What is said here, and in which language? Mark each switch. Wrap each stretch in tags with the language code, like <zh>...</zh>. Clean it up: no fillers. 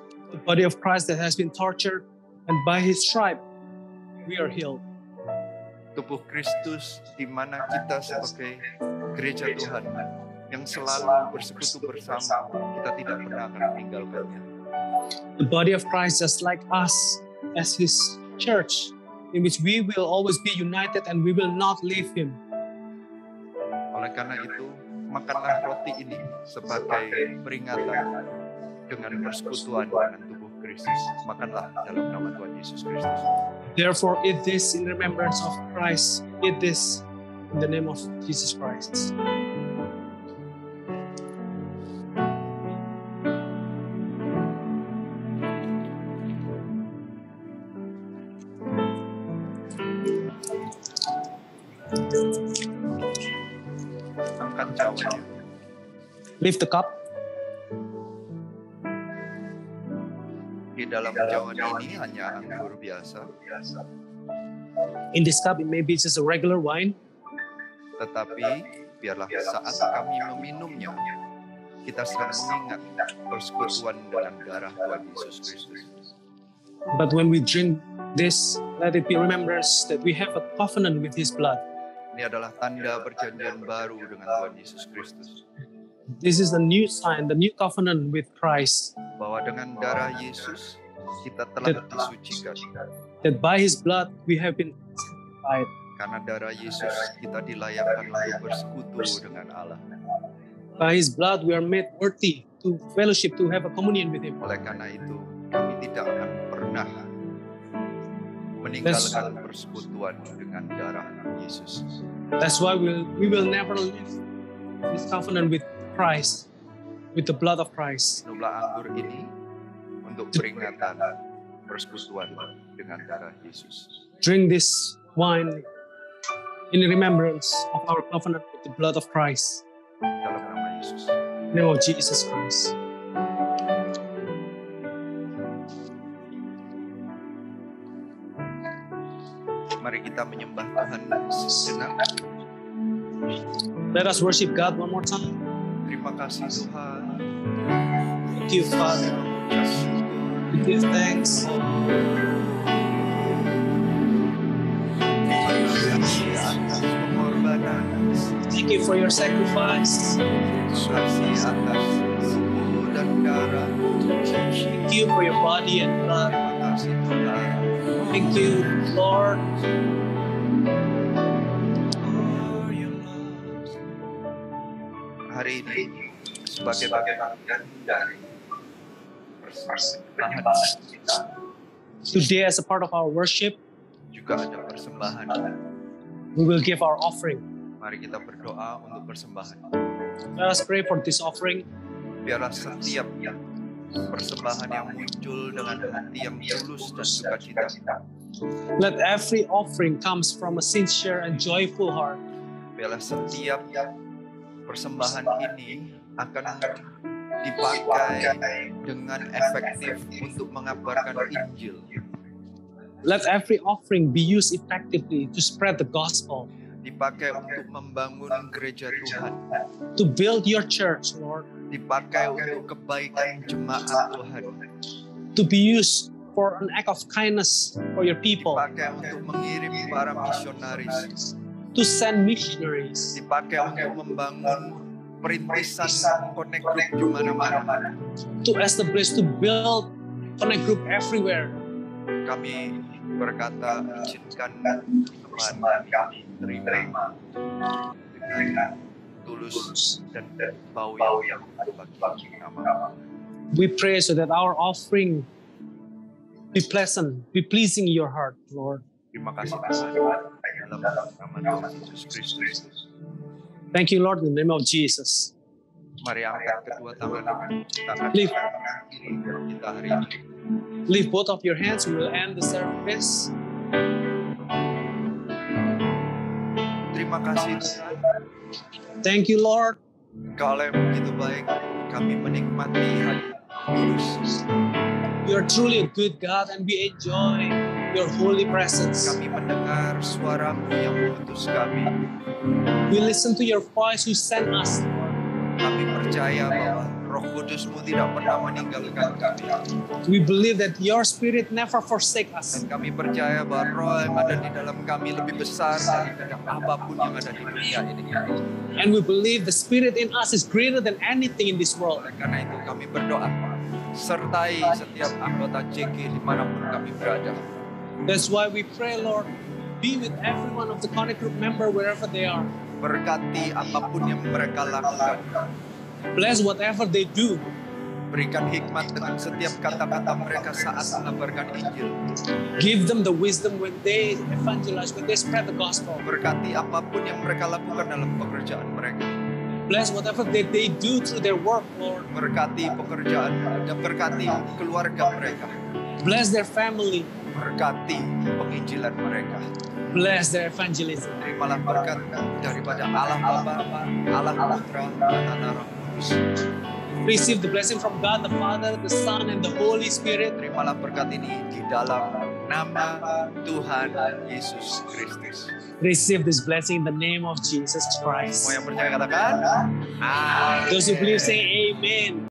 <en>The body of Christ that has been tortured, and by His stripe, we are healed.</en> <id>Tubuh Kristus di mana kita sebagai gereja Tuhan yang selalu bersekutu bersama, kita tidak pernah akan meninggalkannya.</id> <en>The body of Christ, just like us, as His church, in which we will always be united and we will not leave Him.</en> <id>Oleh karena itu, makanlah roti ini sebagai peringatan dengan persekutuan dengan tubuh Kristus. Makanlah dalam nama Tuhan Yesus Kristus.</id> <en>Therefore, eat this in remembrance of Christ. Eat this in the name of Jesus Christ.</en> <id>Angkat cawannya.</id> <en>Lift the cup.</en> <id>Di dalam cawan ini hanya anggur biasa,</id> <en>In this cup, it may be just a regular wine,</en> <id>tetapi biarlah saat kami meminumnya, kita sedang mengingat persekutuan dengan darah Tuhan Yesus Kristus.</id> <en>But when we drink this, let it be remembrance that we have a covenant with His blood.</en> <id>Ini adalah tanda perjanjian baru dengan Tuhan Yesus Kristus.</id> <en>This is the new sign, the new covenant with Christ.</en> <id>Bahwa dengan darah Yesus kita telah disucikan.</id> <en>That by His blood we have been sanctified.</en> <id>Karena darah Yesus kita dilayakkan untuk bersekutu dengan Allah.</id> <en>By His blood we are made worthy to fellowship, to have a communion with Him.</en> <id>Oleh karena itu kami tidak akan pernah meninggalkan persekutuan dengan darah Yesus.</id> <en>That's why we will never leave this covenant with Christ, with the blood of Christ.</en> <id>Minumlah anggur ini untuk peringatan persekutuan dengan darah Yesus.</id> <en>Drink this wine in remembrance of our covenant with the blood of Christ.</en> <id>Dalam nama Yesus.</id> <en>In the name of Jesus Christ.</en> <id>Mari kita menyembah Tuhan sejenak.</id> <en>Let us worship God one more time.</en> <id>Terima kasih Tuhan.</id> <en>Thank you, Father. We give thanks.</en> <id>Atas pengorbanan,</id> <en>Thank you for your sacrifice.</en> <id>kasih atas tubuh dan darah.</id> <en>Thank you for your body and blood.</en> <id>Terima kasih Tuhan.</id> <en>Thank you, Lord.</en> <id>Hari ini sebagai bagian dari persembahan kita</id> <en>Today, as a part of our worship,</en> <id>juga ada persembahan.</id> <en>we will give our offering.</en> <id>Mari kita berdoa untuk persembahan.</id> <en>Let us pray for this offering.</en> <id>Biarlah setiap persembahan yang muncul dengan hati yang tulus dan sukacita.</id> <en>Let every offering comes from a sincere and joyful heart.</en> <id>Biarlah setiap persembahan ini akan dipakai dengan efektif untuk mengabarkan Injil.</id> <en>Let every offering be used effectively to spread the gospel,</en> <id>Dipakai untuk membangun gereja Tuhan.</id> <en>to build your church, Lord,</en> <id>Dipakai untuk kebaikan jemaat Tuhan.</id> <en>to be used for an act of kindness for your people,</en> <id>Dipakai untuk mengirim para misionaris.</id> <en>to send missionaries,</en> <id>Dipakai untuk membangun perintisan Connect Group di mana-mana.</id> <en>to establish, to build Connect Group everywhere.</en> <id>Kami berkata, izinkan teman kami terima dengan tulus dan bau yang bagi nama.</id> <en>We pray so that our offering be pleasant, be pleasing in your heart, Lord.</en> <id>Terima kasih Tuhan dalam nama Tuhan Yesus Kristus.</id> <en>Thank you, Lord, in the name of Jesus.</en> <id>Mari angkat kedua tangan kita akan</id> <en>Lift.</en> <id>kita hari ini.</id> <en>Lift both of your hands. We will end the service.</en> <id>Terima kasih Tuhan.</id> <en>Thank you, Lord.</en> <id>Engkau yang begitu baik. Kami menikmati hati tulus.</id> <en>You are truly a good God, and we enjoy your holy presence.</en> <id>Kami mendengar suara-Mu yang mengutus kami.</id> <en>We listen to your voice who sent us.</en> <id>Kami percaya bahwa Roh Kudus-Mu tidak pernah meninggalkan kami.</id> <en>We believe that your spirit never forsake us.</en> <id>Dan kami percaya bahwa Roh yang ada di dalam kami lebih besar daripada apapun yang ada di dunia ini.</id> <en>And we believe the spirit in us is greater than anything in this world.</en> <id>Oleh karena itu kami berdoa, sertai setiap anggota JG dimanapun kami berada.</id> <en>That's why we pray, Lord, be with every one of the Connect Group member wherever they are.</en> <id>Berkati apapun yang mereka lakukan.</id> <en>Bless whatever they do.</en> <id>Berikan hikmat dengan setiap kata-kata mereka saat mengabarkan Injil.</id> <en>Give them the wisdom when they evangelize, when they spread the gospel.</en> <id>Berkati apapun yang mereka lakukan dalam pekerjaan mereka.</id> <en>Bless whatever they do through their work, Lord.</en> <id>Berkati pekerjaan dan berkati keluarga mereka.</id> <en>Bless their family.</en> <id>Berkati penginjilan mereka.</id> <en>Bless their evangelism.</en> <id>Terimalah berkat daripada Allah Bapa, Allah Putra, dan Allah Roh Kudus.</id> <en>Receive the blessing from God the Father, the Son, and the Holy Spirit.</en> <id>Terimalah berkat ini di dalam nama Tuhan Yesus Kristus.</id> <en>Receive this blessing in the name of Jesus Christ.</en> <id>Semua yang percaya katakan, Amin.</id> <en>Those who believe say amen.</en>